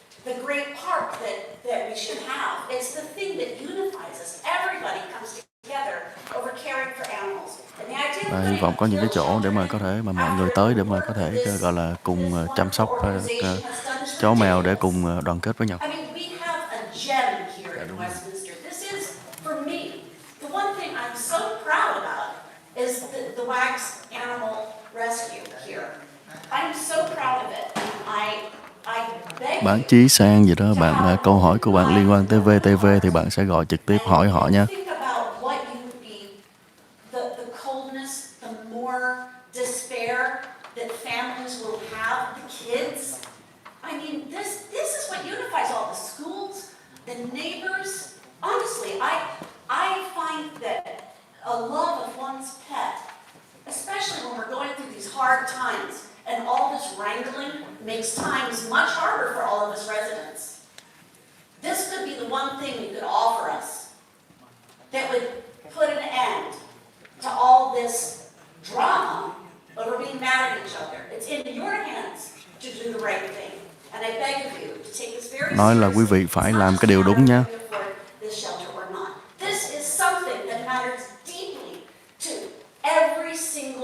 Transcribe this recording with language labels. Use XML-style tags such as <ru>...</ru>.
<en>The great park that we should have. It's the thing that unifies us. Everybody comes together over caring for animals.</en> <vi>Và hy vọng có những cái chỗ để mà có thể mà mọi người tới để mà có thể gọi là cùng chăm sóc chó mèo để cùng đoàn kết với nhau.</vi> <en>I mean, we have a gem here in Westminster. This is, for me, the one thing I'm so proud about is the WAG's Animal Rescue here. I'm so proud of it. I beg</en> <vi>Bạn Chí Sang gì đó, bạn câu hỏi của bạn liên quan tới VTV thì bạn sẽ gọi trực tiếp hỏi họ nha.</vi> <en>think about what you would be, the coldness, the more despair that families will have, the kids. I mean, this is what unifies all the schools, the neighbors. Honestly, I find that a love of one's pet, especially when we're going through these hard times, and all this wrangling makes times much harder for all of us residents. This could be the one thing you could offer us that would put an end to all this drama over being mad at each other. It's in your hands to do the right thing. And I beg of you to take this very</en> <vi>Nói là quý vị phải làm cái điều đúng nha.</vi> <en>this shelter or not. This is something that matters deeply to every single</en>